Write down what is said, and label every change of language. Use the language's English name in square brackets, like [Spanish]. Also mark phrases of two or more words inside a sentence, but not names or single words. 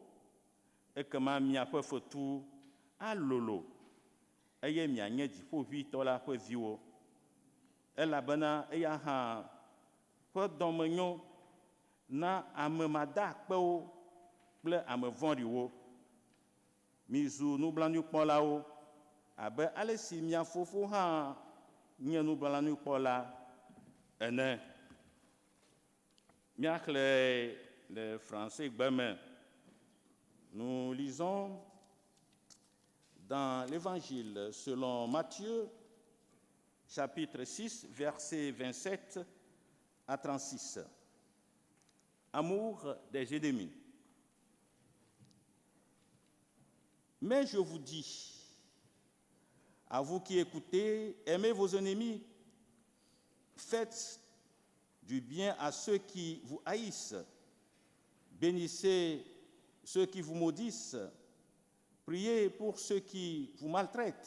[Ewe] Ekema miaƒe fetu alolo, eye mianye Dziƒoʋĩtɔ la ƒe viwo, elabena eya hã ƒe dɔme nyo na ame madakpewo kple ame vɔ̃ɖiwo. Mizu nublanuikpɔlawo abe ale si mia fofo hã nye nublanuikpɔla ene. Míaxlẽ le français gbeme. [French] Nous lisons dans l'Évangile selon Matthieu, chapitre 6, versets 27 à 36. Amour des ennemis. Mais je vous dis, à vous qui écoutez, aimez vos ennemis, faites du bien à ceux qui vous haïssent, bénissez ceux qui vous maudissent, priez pour ceux qui vous maltraitent.